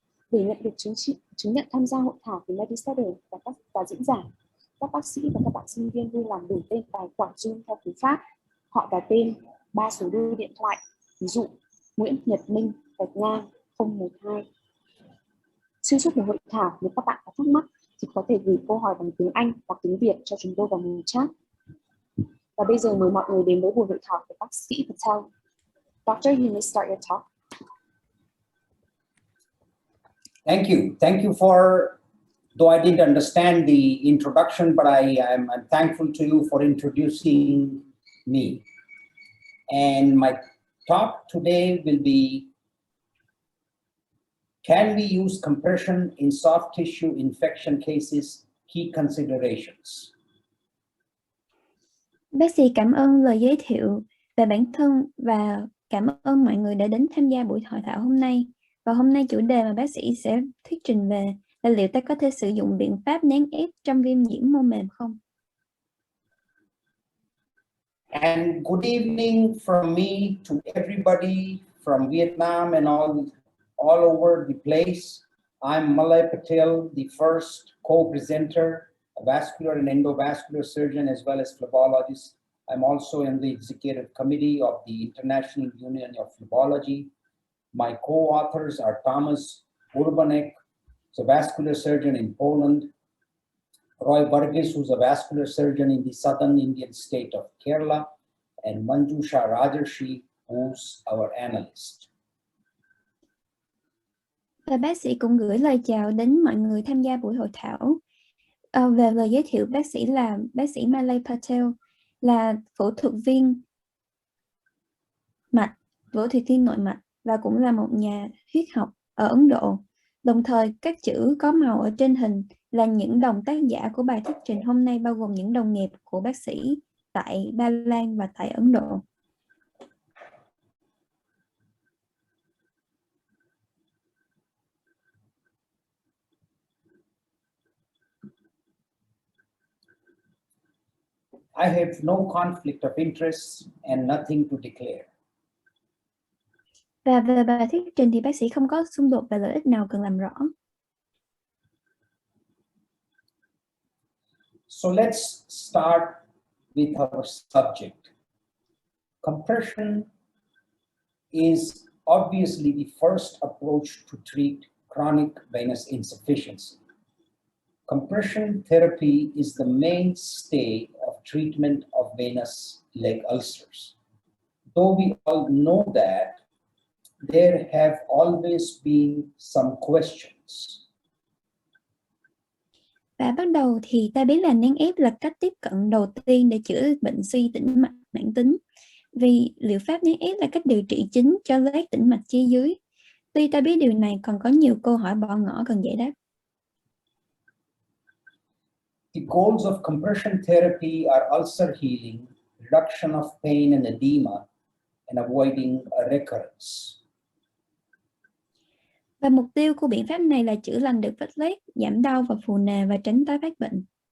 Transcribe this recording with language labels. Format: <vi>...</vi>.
<vi>Để nhận được chứng nhận tham gia hội thảo từ Medisetter và diễn giả, các bác sĩ và các bạn sinh viên vui lòng đổi tên tài khoản Zoom theo cú pháp, họ và tên, 3 số đuôi điện thoại, ví dụ Nguyễn Nhật Minh _012. Xuyên suốt buổi hội thảo, nếu các bạn có thắc mắc thì có thể gửi câu hỏi bằng tiếng Anh hoặc tiếng Việt cho chúng tôi vào mục chat. Và bây giờ mời mọi người đến với buổi hội thảo của bác sĩ Patel.</vi> <en>Doctor, you may start your talk. Thank you. Thank you for, though I didn't understand the introduction, but I'm thankful to you for introducing me. And my talk today will be, can we use compression in soft tissue infection cases? Key considerations.</en> <vi>Bác sĩ cảm ơn lời giới thiệu về bản thân và cảm ơn mọi người đã đến tham gia buổi hội thảo hôm nay. Và hôm nay chủ đề mà bác sĩ sẽ thuyết trình về là liệu ta có thể sử dụng biện pháp nén ép trong viêm nhiễm mô mềm không?</vi> <en>And good evening from me to everybody from Vietnam and all over the place. I'm Malay Patel, the first co-presenter, a vascular and endovascular surgeon, as well as phlebologist. I'm also in the executive committee of the International Union of Phlebology. My co-authors are Thomas Urbanek, who's a vascular surgeon in Poland, Roy Varghese, who's a vascular surgeon in the southern Indian state of Kerala, and Manjusha Rajarshi, who's our analyst.</en> <vi>Và bác sĩ cũng gửi lời chào đến mọi người tham gia buổi hội thảo. Về lời giới thiệu, bác sĩ là bác sĩ Malay Patel, là phẫu thuật viên mạch, phẫu thuật viên nội mạch và cũng là một nhà huyết học ở Ấn Độ. Đồng thời, các chữ có màu ở trên hình là những đồng tác giả của bài thuyết trình hôm nay, bao gồm những đồng nghiệp của bác sĩ tại Ba Lan và tại Ấn Độ.</vi> <en>I have no conflict of interest and nothing to declare.</en> <vi>Và về bài thuyết trình thì bác sĩ không có xung đột về lợi ích nào cần làm rõ.</vi> <en>So let's start with our subject. Compression is obviously the first approach to treat chronic venous insufficiency. Compression therapy is the mainstay of treatment of venous leg ulcers. Though we all know that, there have always been some questions.</en> <vi>Và bắt đầu thì ta biết là nén ép là cách tiếp cận đầu tiên để chữa bệnh suy tĩnh mạch mãn tính. Vì liệu pháp nén ép là cách điều trị chính cho loét tĩnh mạch chi dưới. Tuy ta biết điều này, còn có nhiều câu hỏi bỏ ngỏ cần giải đáp.</vi> <en>The goals of compression therapy are ulcer healing, reduction of pain and edema, and avoiding a recurrence.</en> <vi>Và mục tiêu của biện pháp này là chữa lành được vết loét, giảm đau và phù nề và tránh tái phát bệnh.</vi>